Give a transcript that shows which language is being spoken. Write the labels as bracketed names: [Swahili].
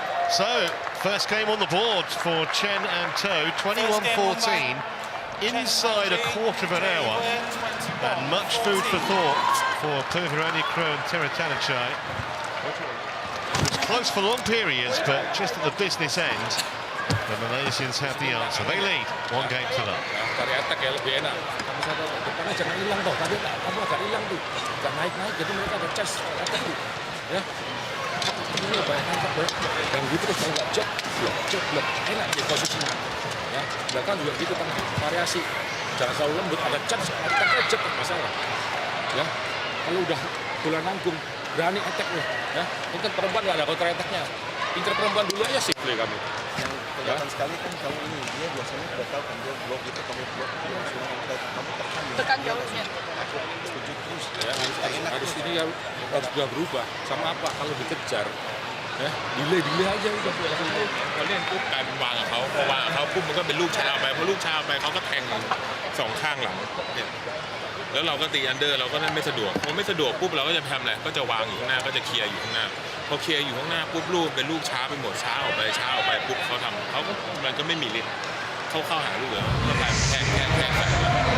[English] So, first game on the board for Chen and Toe, 21-14. inside a quarter of an hour, and much food for thought for Puavaranukroh and Taerattanachai. It was close for long periods, but just at the business end, the Malaysians have the answer. They lead 1 game to none. [Indonesian] Dari attack ya lebih enak. Kamu sadar depannya jangan hilang toh. Tadi kamu agak hilang tuh. Agak naik-naik jadi mereka ada chance attack tuh. Ya. Ini banyak angkat banyak. Dan gitu terus kalau nggak blok. Enak di posisinya. Ya. Belakang juga gitu kan variasi. Jangan selalu lembut, ada chance attack aja masalah. Ya. Kalau udah bola nanggung, berani attack loh. Ya. Ini kan perempuan nggak ada counter attack-nya. Pinter perempuan dulu aja sih play kamu. Kelihatan sekali kan kamu ini, dia biasanya udah tahu kan dia blok itu, kamu blok dia langsung kamu tekan jauhnya. Aku setuju terus. Ya, harus ini harus berubah. Sama apa kalau dikejar? Ya, delay aja udah. [Thai] พอเล่นปุ๊บกลายเป็นวางกับเขาพอวางกับเขาปุ๊บมันก็เป็นลูกชาไปพอลูกชาไปเขาก็แทง2 ข้างหลังเนี่ยแล้วเราก็ตีอันเดอร์เราก็ไม่สะดวกพอไม่สะดวกปุ๊บเราก็จะทำอะไรก็จะวางอยู่ข้างหน้าก็จะเคลียร์อยู่ข้างหน้าพอเคลียร์อยู่ข้างหน้าปุ๊บลูกเป็นลูกช้าไปหมดช้าออกไปปุ๊บเขาทำเขาก็มันก็ไม่มีฤทธิ์เข้าหาลูกแล้วก็แทงใส่ถูกป่